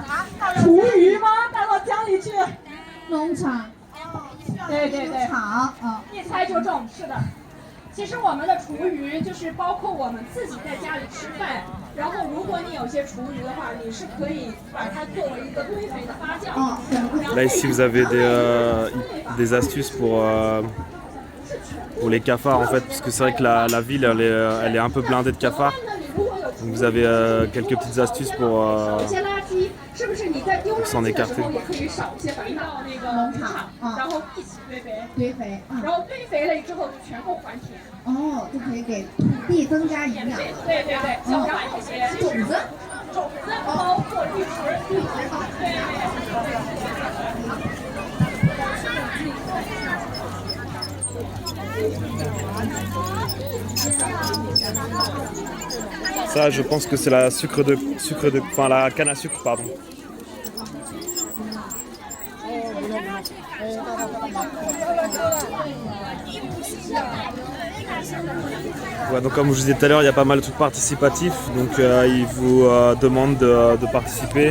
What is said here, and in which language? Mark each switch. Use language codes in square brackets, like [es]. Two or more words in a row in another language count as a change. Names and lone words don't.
[zh] 厨余吗？倒到江里去？农场。对对对，场，一猜就中，是的。其实我们的厨余就是包括我们自己在家里吃饭，然后如果你有些厨余的话，你是可以把它作为一个堆肥的发酵。 [fr] Là ici vous avez des astuces pour les cafards en fait, parce que c'est vrai que la ville elle est un peu blindée de cafards. Donc vous avez quelques petites astuces pour s'en écarter. [zh] 也可以少一些，回到那个农场，然后一起堆肥，然后堆肥了之后全部还田。就可以给土地增加营养。对对对，然后一些种子包括绿植，对。 [fr] Ça, je pense que c'est la enfin la canne à sucre, pardon. Ouais, donc comme je vous disais tout à l'heure, il y a pas mal de trucs participatifs, donc ils vous demandent de participer.